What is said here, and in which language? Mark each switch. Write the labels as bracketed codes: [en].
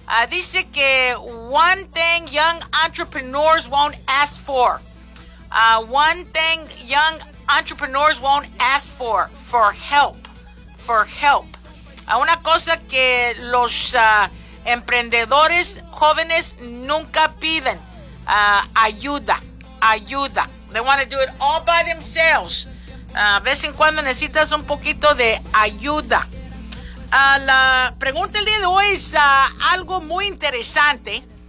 [es] Dice que [en] one thing young entrepreneurs won't ask for. One thing young entrepreneurs won't ask for. For help. For help. [es] Una cosa que los emprendedores jóvenes nunca piden, ayuda. [en] They want to do it all by themselves. [es] Vez en cuando necesitas un poquito de ayuda. La pregunta del día de hoy es algo muy interesante.